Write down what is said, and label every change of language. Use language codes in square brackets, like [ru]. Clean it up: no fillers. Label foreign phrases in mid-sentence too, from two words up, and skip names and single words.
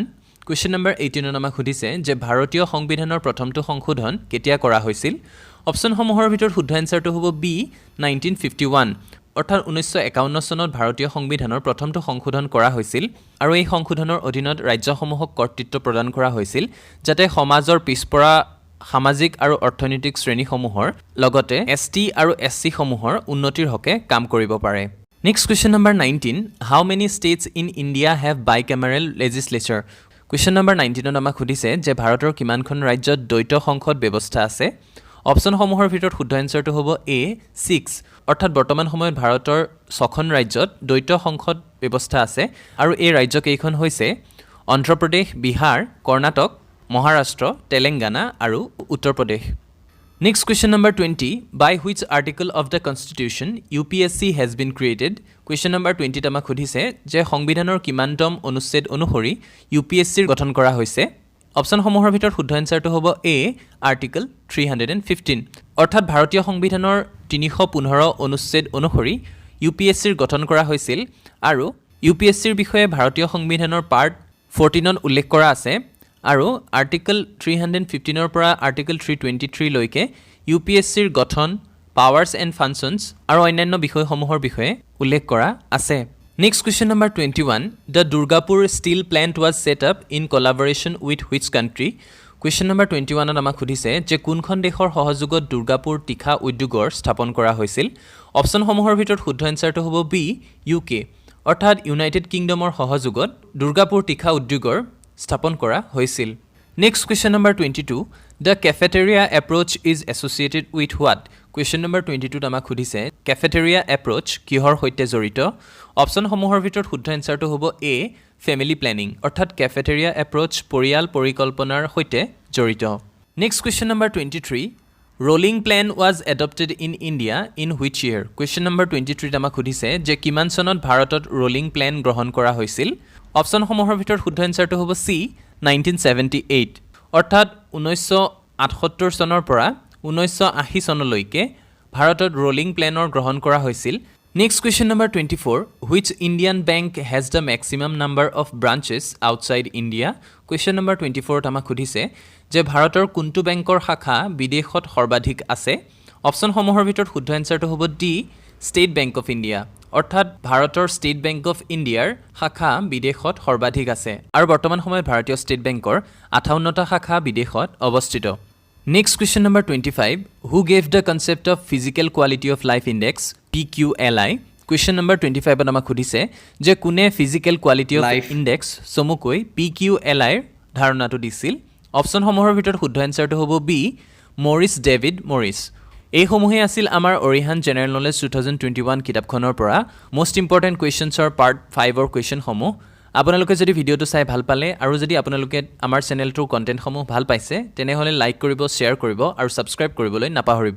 [en] question number [as] 18 আমাক সুধিছে যে ভাৰতীয় সংবিধানৰ প্ৰথমটো সংশোধন কেতিয়া কৰা হৈছিল অপচনসমূহৰ ভিতৰত শুদ্ধ এনসাৰটো হ'ব বি 1951 অৰ্থাৎ 1951 চনত ভাৰতীয় সংবিধানৰ প্ৰথমটো সংশোধন কৰা হৈছিল আৰু এই সংশোধনৰ অধীনত ৰাজ্যসমূহক কৰ্তৃত্ব প্ৰদান কৰা হৈছিল যাতে সমাজৰ পিছপৰা সামাজিক আৰু অৰ্থনৈতিক শ্ৰেণীসমূহৰ লগতে এছটি আৰু এছচি সমূহৰ উন্নতিৰ হকে কাম কৰিব পাৰে [en] next question number [as] 19 [en] How many states in India have bicameral legislature? question number [as] 19 আমাক সুধিছে যে ভাৰতৰ কিমানখন ৰাজ্যত দ্বৈত সংসদ ব্যৱস্থা আছে অপচনসমূহৰ ভিতৰত শুদ্ধ এনসাৰটো হ'ব এ 6 অৰ্থাৎ বৰ্তমান সময়ত ভাৰতৰ 6খন ৰাজ্যত দ্বৈত সংসদ ব্যৱস্থা আছে আৰু এই ৰাজ্য কেইখন হৈছে অন্ধ্ৰ প্ৰদেশ বিহাৰ কৰ্ণাটক মহাৰাষ্ট্ৰ তেলেংগানা আৰু উত্তৰ প্ৰদেশ [en] next question number [as] 20 [en] By which article of the constitution UPSC has been created? question number [as] 20 আমাক সুধিছে যে সংবিধানৰ কিমানতম অনুচ্ছেদ অনুসৰি UPSCৰ গঠন কৰা হৈছে অপচনসমূহৰ ভিতৰত শুদ্ধ এনসাৰটো হ'ব এ আৰ্টিকল 315 অৰ্থাৎ ভাৰতীয় সংবিধানৰ 315 অনুচ্ছেদ অনুসৰি UPSCৰ গঠন কৰা হৈছিল আৰু UPSCৰ বিষয়ে ভাৰতীয় সংবিধানৰ পাৰ্ট 14ত উল্লেখ কৰা আছে আৰু আৰ্টিকল 315ৰ পৰা আৰ্টিকল 323 লৈকে UPSCৰ গঠন [en] powers and functions [as] আৰু অন্যান্য বিষয়সমূহৰ বিষয়ে উল্লেখ কৰা আছে [en] Next question number 21. The Durgapur steel plant was set up in collaboration with which country? Question number 21 [as] আমাক সুধিছে যে কোনখন দেশৰ সহযোগত দুৰ্গাপুৰ তীখা উদ্যোগৰ স্থাপন কৰা হৈছিল অপচনসমূহৰ ভিতৰত শুদ্ধ এনসাৰটো হ'ব বি UK অৰ্থাৎ ইউনাইটেড কিংডমৰ সহযোগত দুৰ্গাপুৰ তীখা উদ্যোগৰ স্থাপন কৰা হৈছিল [en] Next question number 22. The cafeteria approach is associated with what? Question number 22 [as] আমাক সুধিছে [en] cafeteria approach [as] কিহৰ সৈতে জড়িত অপচনসমূহৰ ভিতৰত শুদ্ধ এনসাৰটো হ'ব এ [en] family planning [as] অৰ্থাৎ [en] cafeteria approach [as] পৰিয়াল পৰিকল্পনাৰ সৈতে জড়িত [en] Next question number 23. Rolling plan was adopted in India in which year? Question number 23 [as] আমাক সুধিছে যে কিমান চনত ভাৰতত [en] rolling plan [as] গ্ৰহণ কৰা হৈছিল অপচনসমূহৰ ভিতৰত শুদ্ধ এনসাৰটো হ'ব চি 1978 অৰ্থাৎ 1978 চনৰ পৰা 1980 চনলৈকে ভাৰতত [en] rolling plan [as] গ্ৰহণ কৰা হৈছিল [en] Next question number 24 Which Indian bank has the maximum number of branches outside India Question number 24 [as] আমাক সুধিছে যে ভাৰতৰ কোনটো বেংকৰ শাখা বিদেশত সৰ্বাধিক আছে অপচনসমূহৰ ভিতৰত শুদ্ধ এনসাৰটো হ'ব ডি ষ্টেট বেংক অফ ইণ্ডিয়া অৰ্থাৎ ভাৰতৰ ষ্টেট বেংক অফ ইণ্ডিয়াৰ শাখা বিদেশত সৰ্বাধিক আছে আৰু বৰ্তমান সময়ত ভাৰতীয় ষ্টেট বেংকৰ 58টা শাখা বিদেশত অৱস্থিত [en] Next question number 25 Who gave the concept of physical quality of life index PQLI Question number 25 [as] আমাক সুধিছে যে কোনে [en] physical quality of life index [as] চমুকৈ PQLI ধাৰণাটো দিছিল অপচনসমূহৰ ভিতৰত শুদ্ধ এনসাৰটো হ'ব বি মৰিছ ডেভিড মৰিছ এই সমূহে আছিল আমাৰ অৰিহান জেনেৰেল নলেজ 2021 কিতাপখনৰ পৰা [en] most important questions [as] পাৰ্ট 5ৰ কুৱেশ্যনসমূহ আপোনালোকে যদি ভিডিঅ'টো চাই ভাল পালে আৰু যদি আপোনালোকে আমাৰ চেনেলটোৰ কণ্টেণ্টসমূহ ভাল পাইছে তেনেহ'লে লাইক কৰিব, শ্বেয়াৰ কৰিব আৰু ছাবস্ক্ৰাইব কৰিবলৈ নাপাহৰিব।